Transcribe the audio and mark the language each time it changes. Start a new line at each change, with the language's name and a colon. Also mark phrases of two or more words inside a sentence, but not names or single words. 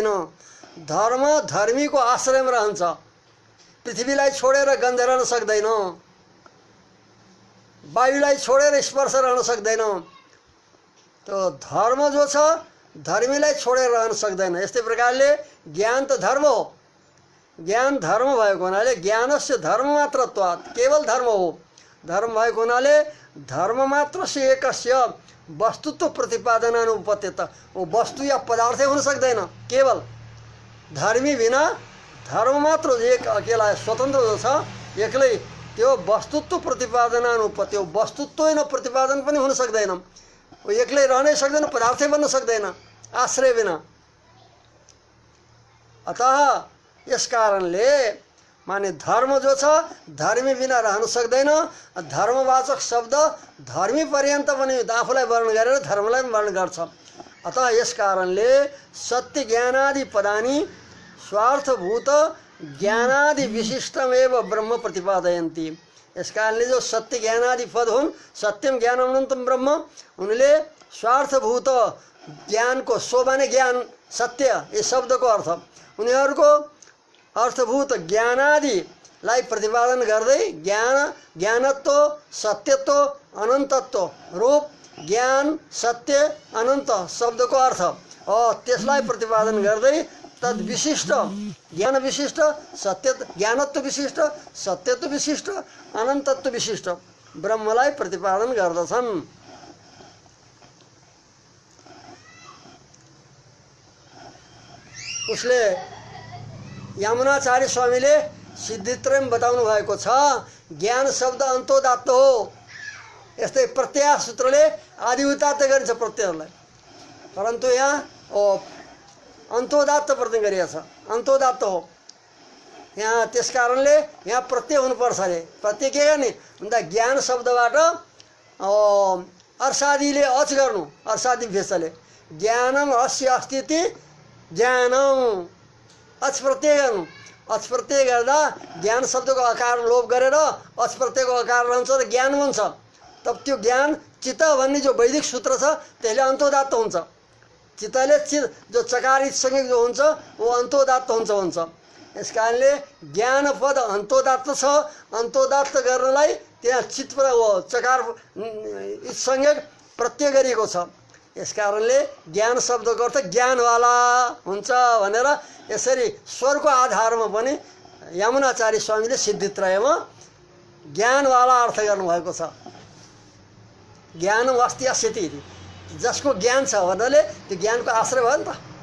Nepali: धर्म धर्मीको आश्रयमा रहन्छ, पृथ्वीलाई छोडेर गन्ध रहन सक्दैन, वायुलाई छोडेर स्पर्श रहन सक्दैन। त्यो धर्म जो छ धर्मीलाई छोडेर रहन सक्दैन। यस्तै प्रकारले ज्ञान त धर्म हो, ज्ञान धर्म भएको हुनाले
Sanskrit: ज्ञानस्य धर्ममात्रत्वात्,
Nepali: केवल धर्म हो। धर्म भएको हुनाले
Sanskrit: धर्ममात्रस्य एकस्य वस्तुत्व प्रतिपादनानुपत्यता,
Nepali: वो वस्तु या पदार्थै हुन सक्दैन। केवल धर्मी बिना धर्म मात्र एक अकेला स्वतन्त्र जो छ एक्लै त्यो
Sanskrit: वस्तुत्व प्रतिपादनानुपत्य,
Nepali: वस्तुत्व न प्रतिपादन पनि हुन सक्दैन। वो एक्लै रहनै सक्दैन, पदार्थै बन्न सक्दैन आश्रय बिना। अतः यस कारणले माने धर्म जो छ धर्मी बिना रहन सक्दैन। धर्मवाचक शब्द धर्मी पर्यन्त पनि आफूलाई वर्णन गरेर धर्मलाई वर्णन गर्छ।
Sanskrit: अतः
Nepali: यस कारणले
Sanskrit: सत्य ज्ञानादि पदानि स्वार्थभूत ज्ञानादि विशिष्टमेव ब्रह्म प्रतिपादयन्ति।
Nepali: यस कारणले जो सत्य ज्ञानादि पद हुन्,
Sanskrit: सत्यम ज्ञानम अनन्तम ब्रह्म,
Nepali: उनले स्वार्थभूत ज्ञानको, सो माने ज्ञान सत्य यस शब्दको अर्थ, उनीहरूको अर्थभूत ज्ञानादिलाई प्रतिपादन गर्दै ज्ञान, ज्ञानत्व, सत्यत्व, अनन्तत्व, रूप ज्ञान सत्य अनन्त शब्दको अर्थ त्यसलाई प्रतिपादन गर्दै तद विशिष्ट, ज्ञान विशिष्ट, सत्य ज्ञानत्व विशिष्ट, सत्यत्व विशिष्ट, अनन्तत्व विशिष्ट ब्रह्मलाई प्रतिपादन गर्दछन्। उसले यमुनाचार्य स्वामीले सिद्धित्रयम बताउनु भएको छ। ज्ञान शब्द अन्तोदात्त हो। यस्तै प्रत्यय सूत्रले आदि उदात्त गरिन्छ प्रत्ययहरूलाई, परन्तु यहाँ अन्तोदात्त प्रत्यय गरिएको छ, अन्तोदात्त हो यहाँ। त्यस कारणले यहाँ प्रत्यय हुनुपर्छ अरे। प्रत्यय के गर्ने भन्दा ज्ञान शब्दबाट अर्सादिले अच गर्नु, अर्सादि भेषले
Sanskrit: ज्ञानम अस्य अस्तिति ज्ञानम
Nepali: अच प्रत्यय गर्नु। अच प्रत्यय गर्दा ज्ञान शब्दको आकार लोप गरेर अच प्रत्ययको आकार रहन्छ र ज्ञान बन्छ। तब त्यो ज्ञान चित्त भन्ने जो वैदिक सूत्र छ त्यसले अन्तोदात्त हुन्छ। चित्तले चित जो चकार संज्ञक जो हुन्छ वो अन्तोदात्त हुन्छ भन्छ। यस कारणले ज्ञान पद अन्तोदात्त छ। अन्तोदात्त गर्नलाई त्यहाँ चित्त वो चकार संज्ञक प्रत्यय गरिएको छ। यस कारणले ज्ञान शब्दको अर्थ ज्ञानवाला हुन्छ भनेर यसरी स्वरको आधारमा पनि यमुनाचार्य स्वामीले सिद्धित्रयमा ज्ञानवाला अर्थ गर्नुभएको छ।
Sanskrit: ज्ञान अस्ति अस्यति,
Nepali: जसको ज्ञान छ भन्नाले त्यो ज्ञानको आश्रय भयो नि त।